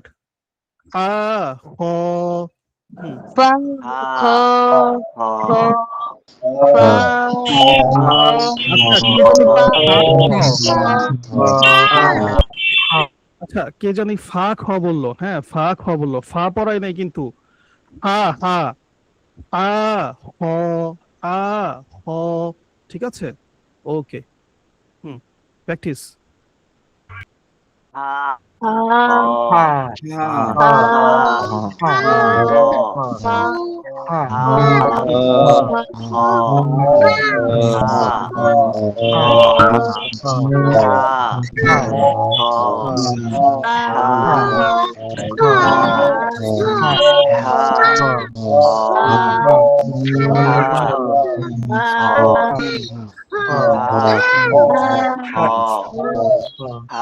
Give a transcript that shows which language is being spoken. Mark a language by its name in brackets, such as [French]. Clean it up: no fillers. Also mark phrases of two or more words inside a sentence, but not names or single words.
[Bangla] আ, খ। হুম, Phăng আ kho খ kho আ phăng আচ্ছা, খ কে জানি ফা খ। আচ্ছা, কে জানি ফা খ বললো, হ্যাঁ, ফা খ বললো, ফা পড়াই নাই কিন্তু। হা, হা, আ, হ, আ, হ। ঠিক আছে, ওকে। হুম, প্র্যাকটিস। আ a খ a আ a খ a আ খ আ খ আ খ আ খ হা খ হা খ হা খ হা